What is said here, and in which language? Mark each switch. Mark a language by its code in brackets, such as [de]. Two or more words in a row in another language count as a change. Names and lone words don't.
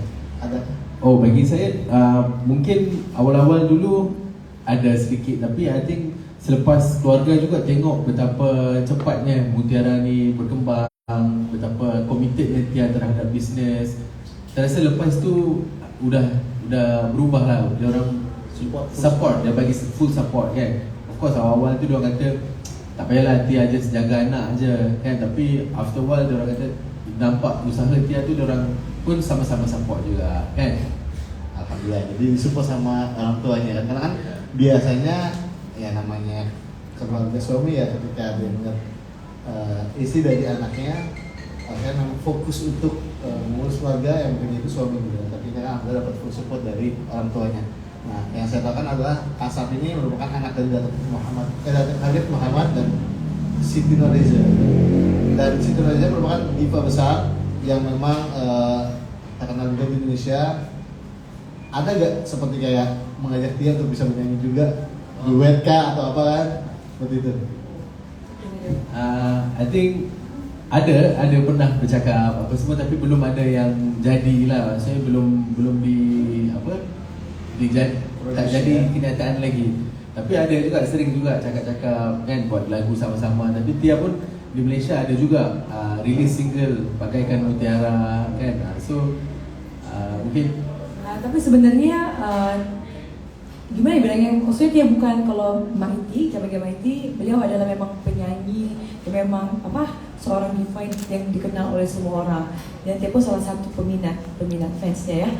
[ms] Ada? Oh, bagi saya mungkin awal-awal dulu ada sedikit, tapi [en] I think [ms] selepas keluarga juga tengok betapa cepatnya Mutiara ni berkembang, betapa committednya dia terhadap bisnes. Saya rasa lepas tu udah berubah lah. Dia orang support, dia bagi [en] full support [ms] kan. [en] Of course [ms] awal-awal tu dia orang kata tak payahlah Tia aja jaga anak aja kan, tapi [en] after a while [ms] dia orang kata nampak usaha Tia tu dia orang pun sama-sama support juga kan. [id] Alhamdulillah, jadi disupport sama orang tuanya kan, karena kan biasanya ya namanya keluarga suami ya ketika dia melihat istri dari anaknya kan memang fokus untuk mengurus keluarga yang mungkin itu suami gitu, tapi kan alhamdulillah dapat [en] full support [id] dari orang tuanya. Nah, yang saya tahu kan adalah Asap ini merupakan anak dari Datuk Khalid Muhammad dan Siti Nurhaliza. Dan Siti Nurhaliza merupakan diva besar yang memang terkenal juga di Indonesia. Ada gak seperti kayak mengajak dia untuk bisa menyanyi juga, duet kah atau apa kan? Seperti itu. [en] I think [ms] ada pernah bercakap apa semua, tapi belum ada yang jadilah. Saya belum tak jadi kenyataan lagi. Tapi ada juga sering juga cakap-cakap kan buat lagu sama-sama. Tapi Tia pun di Malaysia ada juga release single Bagaikan Mutiara kan. So mungkin [id] tapi sebenarnya gimana ya bilangnya, maksudnya dia bukan, kalau Maiti, sebagai Maiti, beliau adalah memang penyanyi yang memang seorang diva yang dikenal oleh semua orang, dan dia pun salah satu peminat fansnya ya.